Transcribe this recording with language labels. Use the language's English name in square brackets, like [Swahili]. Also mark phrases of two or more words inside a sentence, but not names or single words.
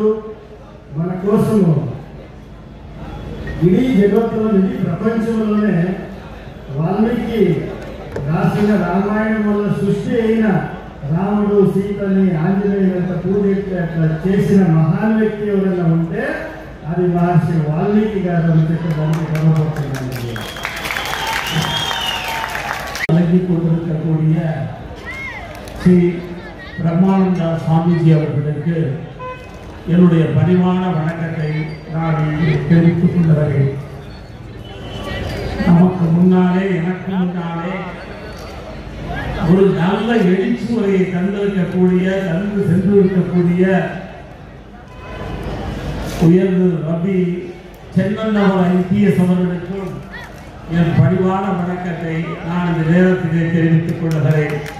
[Telugu] మన కోసము ఇడీ జగత్తులో, ఇడీ ప్రపంచంలోనే వాల్మీకి రాసిన రామాయణం వల్ల సృష్టి అయిన రాముడు సీతని ఆంజనేయులంత పూజెట్టి అట్లా చేసిన మహాన్ వ్యక్తి ఎవరైనా ఉంటే అది మహర్షి వాల్మీకి గారు అని చెప్పడానికి గర్వపడుతున్నాను. [Tamil] வழங்கி கொண்டிருக்கக்கூடிய ஸ்ரீ பிரம்மானந்த சுவாமிஜி அவர்களுக்கு என்னுடைய பணிவான வணக்கத்தை நான் தெரிவித்துக் கொள்கிறேன். நமக்கு முன்னாலே, எனக்கு முன்னாலே ஒரு நல்ல எழுச்சி முறையை தந்து சென்றிருக்கக்கூடிய உயர்ந்து ரவி சென்னண்ணவர் ஐபிஎஸ் அவர்களுக்கும் என் பணிவான வணக்கத்தை நான் இந்த நேரத்திலே தெரிவித்துக் கொள்கிறேன்.